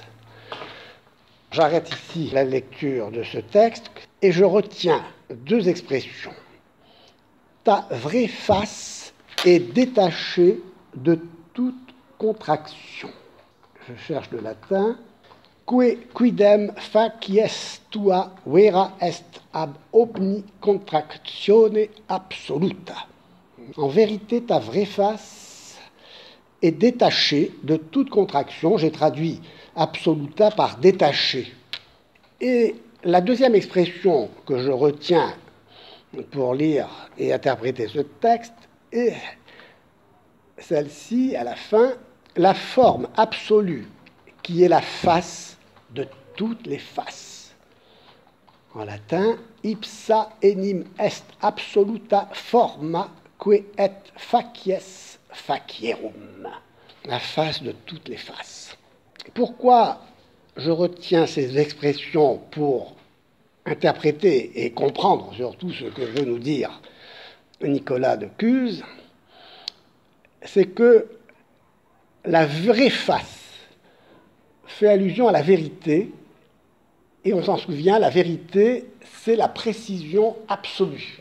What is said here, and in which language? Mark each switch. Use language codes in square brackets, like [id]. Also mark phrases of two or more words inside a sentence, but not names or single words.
[fr] J'arrête ici la lecture de ce texte et je retiens deux expressions. Ta vraie face est détachée de toute contraction. Je cherche le latin. [la] Quidem facies tua vera est ab omni contractione absoluta. [fr] En vérité, ta vraie face est détachée de toute contraction. J'ai traduit absoluta par détaché. Et la deuxième expression que je retiens pour lire et interpréter ce texte est celle-ci, à la fin, la forme absolue qui est la face de toutes les faces. En latin, [la] ipsa enim est absoluta forma que et facies facierum. [fr] La face de toutes les faces. Pourquoi je retiens ces expressions pour interpréter et comprendre surtout ce que veut nous dire Nicolas de Cuse? C'est que la vraie face fait allusion à la vérité, et on s'en souvient, la vérité, c'est la précision absolue.